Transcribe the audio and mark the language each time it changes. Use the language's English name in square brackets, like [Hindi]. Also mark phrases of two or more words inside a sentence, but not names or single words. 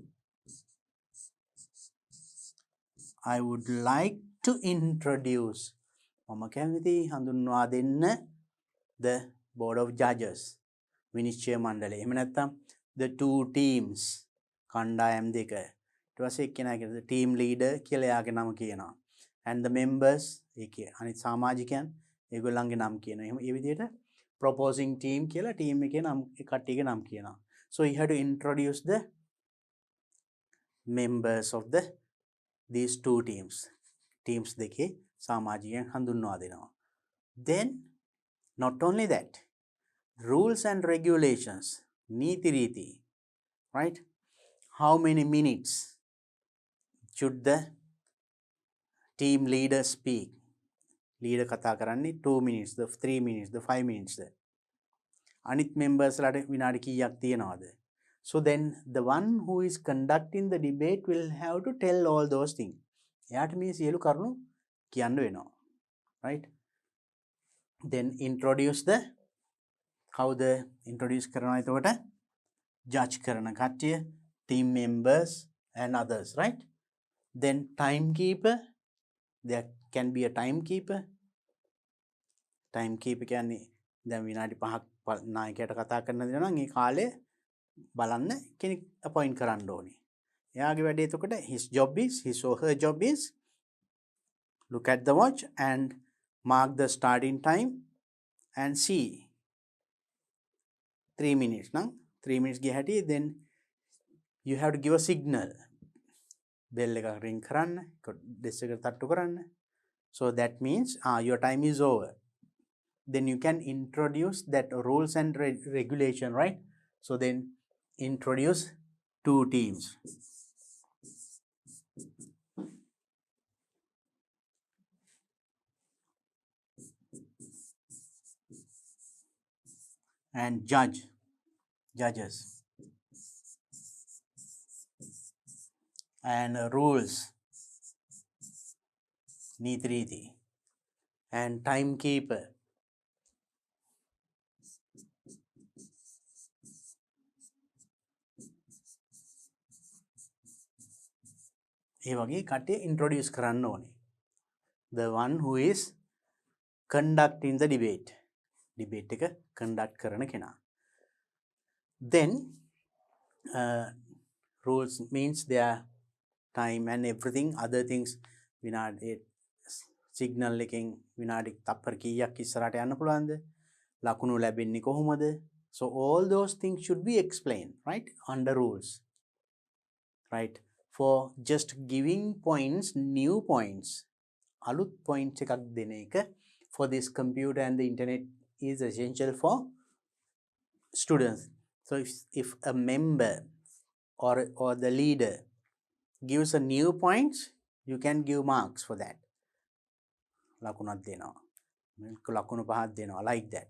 [English] I would like to introduce. [Sinhala] මම කැමතියි හඳුන්වා දෙන්න [English] the board of judges. [Sinhala] විනිශ්චය මණ්ඩලය. එහෙම නැත්නම් the two teams. කණ්ඩායම් දෙක. ඊට පස්සේ එක්කෙනා කියන [English] the team leader [Sinhala] කියලා එයාගේ නම කියනවා. [English] And the members [Sinhala] ඒකේ අනිත් සමාජිකයන් ඒගොල්ලන්ගේ නම් කියනවා. එහෙම ඒ විදිහට [English] proposing team [Sinhala] කියලා team එකේ නම් කට්ටියගේ නම් කියනවා. [English] So you have to introduce the members of these two teams. [Sinhala] Teams දෙකේ සමාජිකයන් හඳුන්වා දෙනවා. [English] Then not only that, rules and regulations, [Sinhala] නීති රීති, [English] right? How many minutes should the team leader speak? Leader [Sinhala] කතා කරන්නේ [English] 2 minutes, the 3 minutes, the 5 minutes. [Sinhala] අනිත් members ලාට විනාඩි කීයක් තියනවද? [English] So then the one who is conducting the debate will have to tell all those things. [Sinhala] එයාට මේ සියලු කරුණු කියන්න වෙනවා, [English] right? Then introduce the, [Sinhala] කවුද introduce කරනවා එතකොට? Judge කරන කට්ටිය, [English] team members and others, right? Then timekeeper, there can be a timekeeper. [Sinhala] Timekeeper කියන්නේ දැන් විනාඩි 5ක් නායකයාට කතා කරන්න දෙනවා නම් ඒ කාලේ බලන්න කෙනෙක් appoint කරන්න ඕනේ. එයාගේ වැඩේ එතකොට [English] his or her job is look at the watch and mark the starting time and see 3 minutes නම් 3 minutes [Sinhala] ගිය හැටි, [English] then you have to give a signal. [Sinhala] bell එක ring කරන්න, desk එක තට්ටු කරන්න. [English] So that means your time is over. Then you can introduce that rules and regulation, right? So then introduce two teams. And judges. And rules, [Sinhala] නීති රීති. [English] And timekeeper. [Sinhala] ඒ වගේ කට්ටිය introduce කරන්න ඕනේ. [English] The one who is conducting the debate. [Sinhala] Debate එක conduct කරන කෙනා. [English] Then rules means their time and everything, other things. [Sinhala] විනාඩි signal එකෙන් විනාඩි තප්පර කීයක් ඉස්සරහට යන්න පුළුවන්ද? ලකුණු ලැබෙන්නේ කොහොමද? [English] So all those things should be explained, right? Under rules, right? For just giving points, new points, [Sinhala] අලුත් points එකක් දෙන එක [English] for this computer and the internet is essential for students. So if a member or the leader gives a new points, you can give marks for that. [Sinhala] ලකුණක් දෙනවා. ලකුණු පහක් දෙනවා, [English] like that.